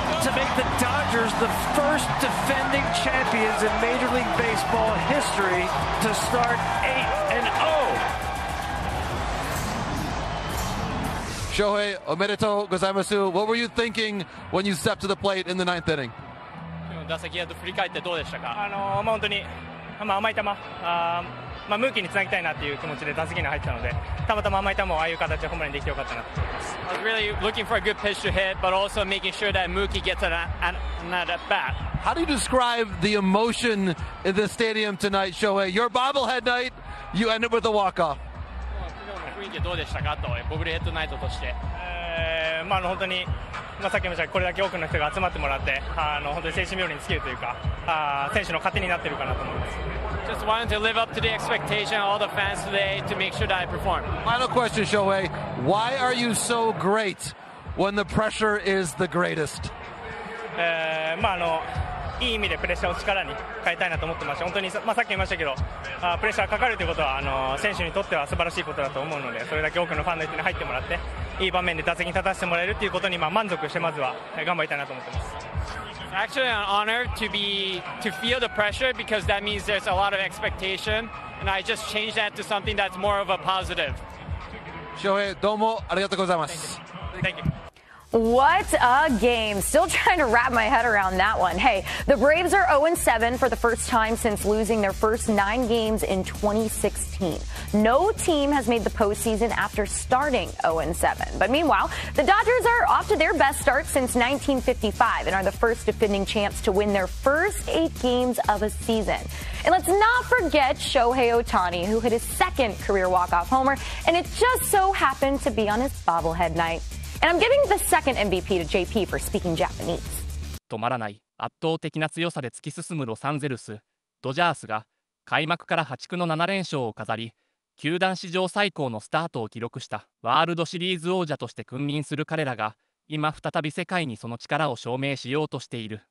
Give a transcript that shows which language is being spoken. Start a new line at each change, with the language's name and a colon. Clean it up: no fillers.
English: To make the Dodgers the first defending champions in Major League Baseball history to start 8-0.
Japanese: Shohei, omedetou gozaimasu.
English: What were you thinking when you stepped to the plate in the 9th inning?
Japanese: 打席を振り返ってどうでしたか？本当に甘い球、ムーキーにつなぎたいなっていう気持ちで打席に入ったので、たまたま甘い球をああいう形でホームランにできてよかったなと思います。
English: I was really looking for a good pitch to hit, but also making sure that Mookie gets an at bat. How do you describe the emotion in the stadium tonight, Shohei? Your bobblehead night, you ended with a walk-off.
Japanese: 雰囲気どうでしたかと、ボブルヘッドナイトとして。本当に、さっきも言いましたが、これだけ多くの人が集まってもらって、本当に精神病理に尽きるというか、選手の糧になっているかなと思います。
English: Just wanted to live up to the expectation of all the fans today to make sure that I perform. Final question, Shohei. Why are you so great when the pressure is the greatest?
Japanese: いい意味でプレッシャーを力に変えたいなと思ってまして、本当に、さっき言いましたけど、プレッシャーがかかるということは選手にとっては素晴らしいことだと思うので、それだけ多くのファンの人に入ってもらって、いい場面で打席に立たせてもらえるということに満足して、まずは頑張りたいなと思ってます。
English: Actually, an honor to feel the pressure because that means there's a lot of expectation, and I just changed that to something that's more of a positive.
Japanese: Shohei, どうもありがとうございます。
English: Thank you. What a game. Still trying to wrap my head around that one. Hey, the Braves are 0-7 for the first time since losing their first 9 games in 2016. No team has made the postseason after starting 0-7. But meanwhile, the Dodgers are off to their best start since 1955 and are the first defending champs to win their first 8 games of a season. And let's not forget Shohei Ohtani, who hit his second career walk-off homer, and it just so happened to be on his bobblehead night. And I'm giving the second MVP to JP for speaking Japanese.
Japanese: 止まらない圧倒的な強さで突き進むロサンゼルス、ドジャースが開幕から破竹の7連勝を飾り、球団史上最高のスタートを記録したワールドシリーズ王者として君臨する彼らが、今再び世界にその力を証明しようとしている。